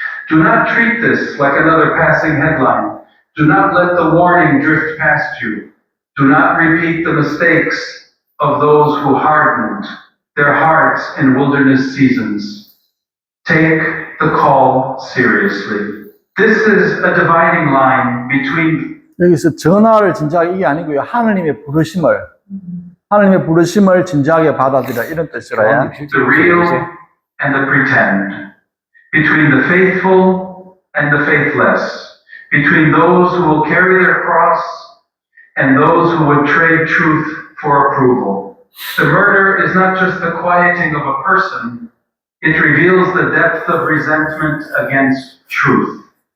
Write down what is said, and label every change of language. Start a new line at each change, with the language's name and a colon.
English: Do not treat this like another passing headline. Do not let the warning drift past you. Do not repeat the mistakes of those who hardened their hearts in wilderness seasons. Take the call seriously. This is a dividing line between
Korean: 여기서 전화를 진지하게 이게 아니고요. 하나님의 부르심을 진지하게 받아들여 이런 뜻이라요.
English: the real and the pretend, between the faithful and the faithless, between those who will carry their cross and those who would trade truth for approval. The murder is not just the quieting of a person, it reveals the depth of resentment against truth.